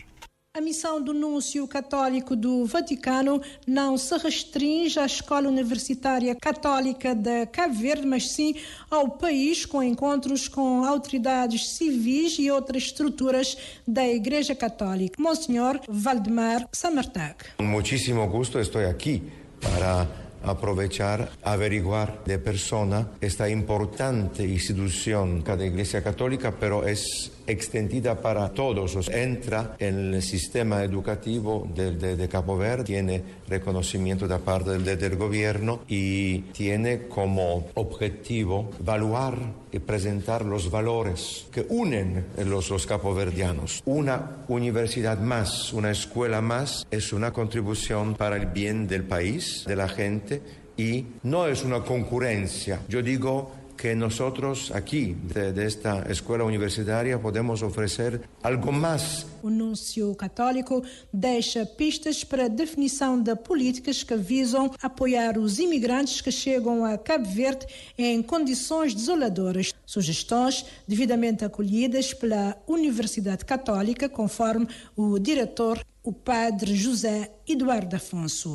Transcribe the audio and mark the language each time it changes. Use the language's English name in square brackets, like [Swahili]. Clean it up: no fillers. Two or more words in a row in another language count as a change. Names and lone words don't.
[Portuguese] A missão do Núncio Católico do Vaticano não se restringe à Escola Universitária Católica de Cabo Verde, mas sim ao país, com encontros com autoridades civis e outras estruturas da Igreja Católica. Monsenhor Valdemar Samartag. [Spanish] Com muchísimo gusto [Portuguese] estou aqui [Spanish] para aprovechar, averiguar de persona esta importante institución de la Iglesia Católica, pero es extendida para todos. Entra en el sistema educativo de Cabo Verde, tiene reconocimiento de parte del gobierno y tiene como objetivo evaluar y presentar los valores que unen los caboverdianos. Una universidad más, una escuela más, es una contribución para el bien del país, de la gente, y no es una concurrencia. Yo digo que nosotros aquí, de esta escuela universitaria, podemos ofrecer algo más. [Portuguese] O Núncio Católico deixa pistas para a definição de políticas que visam apoiar os imigrantes que chegam a Cabo Verde em condições desoladoras. Sugestões devidamente acolhidas pela Universidade Católica, conforme o diretor, o padre José Eduardo Afonso.